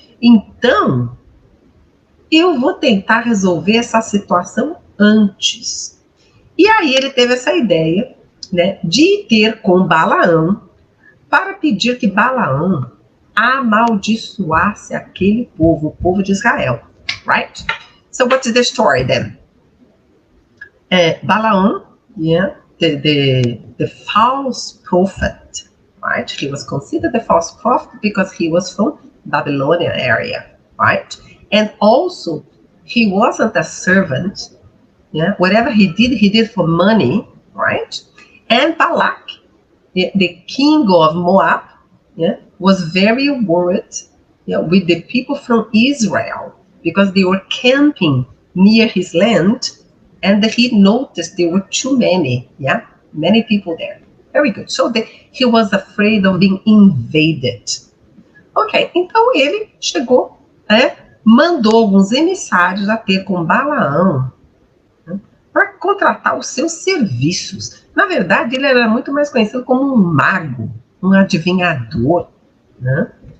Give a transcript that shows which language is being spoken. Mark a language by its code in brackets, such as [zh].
[pt] Então, eu vou tentar resolver essa situação antes. E aí ele teve essa ideia, né, de ir ter com Balaão para pedir que Balaão amaldiçoasse aquele povo, o povo de Israel. [en] Right? So what is the story then? Balaam, yeah, the false prophet, right? He was considered the false prophet because he was from Babylonian area, right? And also, he wasn't a servant. Yeah, whatever he did for money, right? And Balak, the king of Moab, yeah, was very worried, yeah, with the people from Israel because they were camping near his land, and he noticed there were too many, yeah, Many people there. Very good. So he was afraid of being invaded. [pt] Ok, então ele chegou, mandou alguns emissários a ter com Balaão, né, para contratar os seus serviços. Na verdade, ele era muito mais conhecido como um mago, um adivinhador, né?